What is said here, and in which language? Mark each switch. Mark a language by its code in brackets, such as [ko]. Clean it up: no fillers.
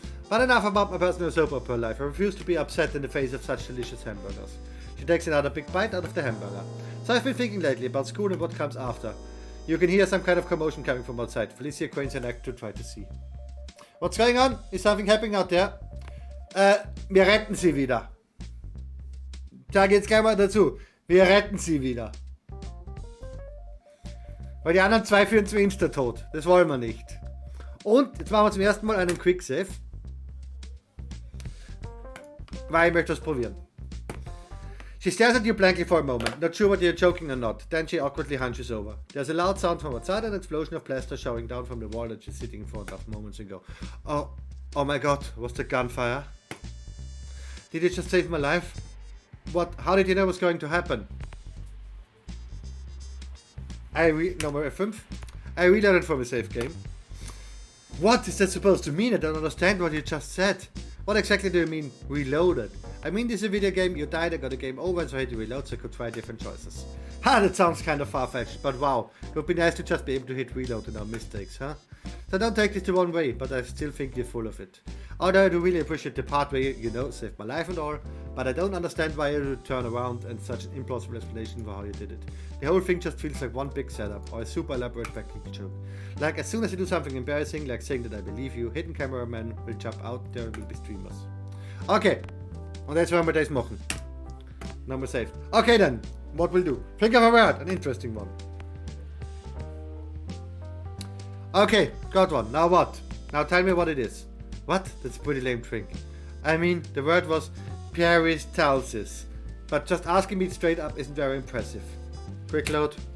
[en] But enough about my personal soap opera life. I refuse to be upset in the face of such delicious hamburgers. She takes another big bite out of the hamburger. So I've been thinking lately about school and what comes after. You can hear some kind of commotion coming from outside. Felicia cranes her neck to try to see. What's going on? Is something happening out there? [de] Wir retten sie wieder. Da geht's gleich mal dazu. Wir retten sie wieder. Weil die anderen 2 führen zum Insta-Tod. Das wollen wir nicht. Und jetzt machen wir zum ersten Mal einen Quick Save. Weil ich möchte das probieren. [en] She stares at you blankly for a moment, not sure whether you're joking or not. Then she awkwardly hunches over. There's a loud sound from outside and an explosion of plaster showering down from the wall that she's sitting in front of moments ago. Oh my god, was the gunfire? Did it just save my life? What? How did you know it was going to happen? [de] Nummer 5. [en] I reloaded from a safe game. What is that supposed to mean? I don't understand what you just said. What exactly do you mean, reloaded? I mean, this is a video game, you died, I got a game over, and so I had to reload, so I could try different choices. Ha, that sounds kind of far-fetched, but wow. It would be nice to just be able to hit reload and no mistakes, huh? So don't take this the wrong way, but I still think you're full of it. Although I do really appreciate the part where you know, saved my life and all, but I don't understand why you would turn around and such an implausible explanation for how you did it. The whole thing just feels like one big setup, or a super elaborate backkick joke. Like, as soon as you do something embarrassing, like saying that I believe you, hidden cameraman will jump out, there will be streamers. [de] Okay, und jetzt werden wir das machen. [en] Number saved. Okay then, what will do? Think of a word, an interesting one. Okay, got one. Now what? Now tell me what it is. What? That's a pretty lame trick. I mean, the word was peristalsis, but just asking me straight up isn't very impressive. Quick load.